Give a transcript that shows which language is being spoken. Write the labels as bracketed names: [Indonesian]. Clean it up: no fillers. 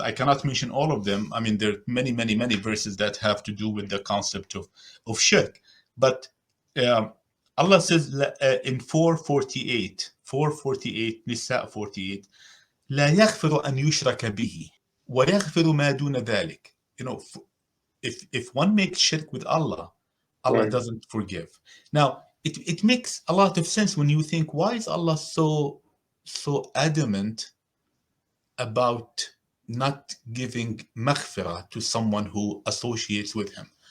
[English] I cannot mention all of them. I mean, there are many, many, many verses that have to do with the concept of shirk. But Allah says in 448, 448, Nisa 48, [Arabic] لا يغفر أن يشرك به ويغفر ما دون ذلك. [English] You know, if one makes shirk with Allah, Allah Right. doesn't forgive. Now, it makes a lot of sense when you think, why is Allah so adamant about not giving maghfirah to someone who associates with him?